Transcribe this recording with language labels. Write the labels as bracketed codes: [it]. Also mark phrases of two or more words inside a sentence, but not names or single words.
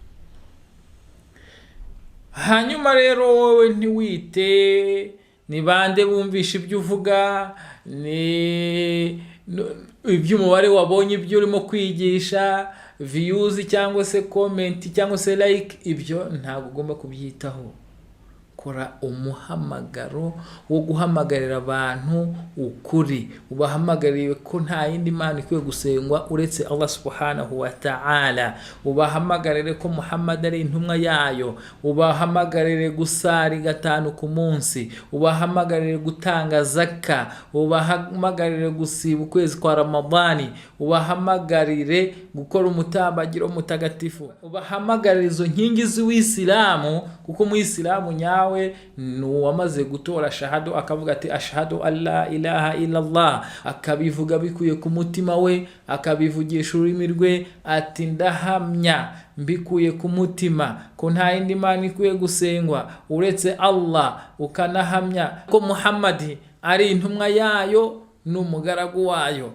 [rw] Hanyuma rero wowe ntiwite ni bande bumvisha ibyo uvuga, ni iby'umubare wabonye ibyo urimo kwigisha, views cyangwa se comment cyangwa se like, ibyo ntabwo ugomba kubyitaho. Kora umuhamagaro wo guhamagarira abantu ukuri, ubahamagariye ko nta yindi Mana ikwiye gusengwa uretse Allah [ar] سبحانه وتعالى, [rw] ubahamagarire ko Muhammad ari intumwa yayo, ubahamagarire gusari 5 ku munsi, ubahamagarire gutanga zakka, ubahamagarire gusiba ukwezi kwa Ramadhani, ubahamagarire gukora umutabagiro mutagatifu, ubahamagarire izo nkingi z'Uwisilamu, kuko mu Isilamu nyawe nuwamaze gutora shahadu akavuga ati [ar] أشهد أن لا إله إلا الله, [rw] akabivuga bikuye ku mutima we, akabivugisha ururimi rwe ati ndahamya mbikuye ku mutima ko nta yindi Mana ikwiye gusengwa uretse Allah, ukanahamya ko Muhammad ari intumwa yayo n'umugaragu wayo.